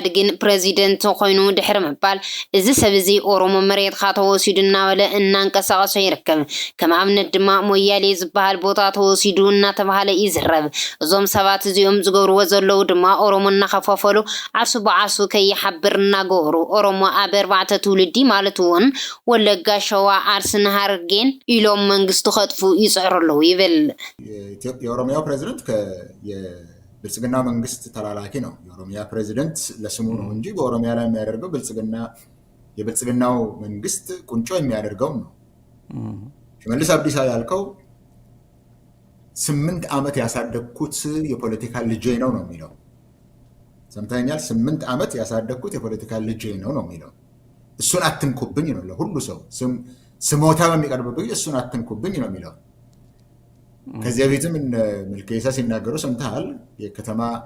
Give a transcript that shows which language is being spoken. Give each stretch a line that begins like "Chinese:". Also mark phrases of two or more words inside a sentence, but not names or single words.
Tigrinya: ግን ፕሬዚደንት ኮይኑ ድሕሪ ምባል እዚ ሰብ እዚ ኦሮሞ መሬትካ ተወሲዱ እናበለ እናንቀሳቀሰ ይርከብ ከም ኣብነት ድማ ሞያሌ ዝበሃል ቦታ ተወሲዱ እናተባሃለ ይዝረብ እዞም ሰባት እዚኦም ዝገብርዎ ዘለው ድማ ኦሮሞ እናኸፋፈሉ ዓርሱ በዓርሱ ከይሓብር እናገበሩ ኦሮሞ ኣብ 4 ትውልዲ ማለት እውን ወለጋ ሸዋ ዓርስን ሃረርጌን ኢሎም መንግስቱ ከጥፉ ይጽዕሩለው ይብል
Amharic: የኦሮሚያው ፕሬዝዳንት የብልጽግና መንግስት ተላላኪ ነው የኦሮሚያ ፕሬዝዳንት ለስሙ ነው እንጂ በኦሮሚያ ላይ የሚያደርገው የብልጽግናው መንግስት ቁንጮ የሚያደርገው ነው ሽመልስ አብዲሳ ያልከው 8 ዓመት ያሳደግኩት የፖለቲካ ልጄ ነው የሚለው ሰምታኛል 8 ዓመት ያሳደግኩት የፖለቲካ ልጄ ነው የሚለው እሱን አትንኩብኝ ነው ለሁሉ ሰው ስሞታ በሚቀርብብኝ እሱን አትንኩብኝ ነው የሚለው ከዚያ ቤትም መልከይሳ ሲናገሩ ሰምተሃል የከተማ